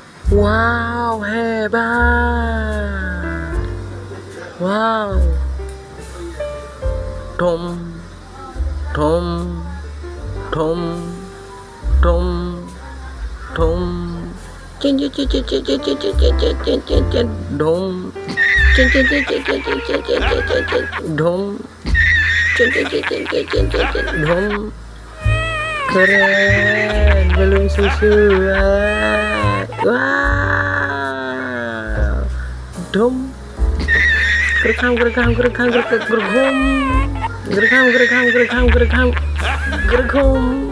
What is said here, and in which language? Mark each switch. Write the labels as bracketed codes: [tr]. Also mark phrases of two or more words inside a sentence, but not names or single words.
[id] Wow, hebat. Wow. Tom, tom, tom, tom, tom. Cin cin cin cin cin cin cin cin cin cin cin cin dom. Cin cin cin cin cin cin cin cin cin cin cin dom. Cin cin cin cin cin cin cin cin dom. Keren, belum sesuai. Wow. Dom. Gerekam gerekam gerekam gerekam gerekam. Gerekam gerekam gerekam gerekam gerekam.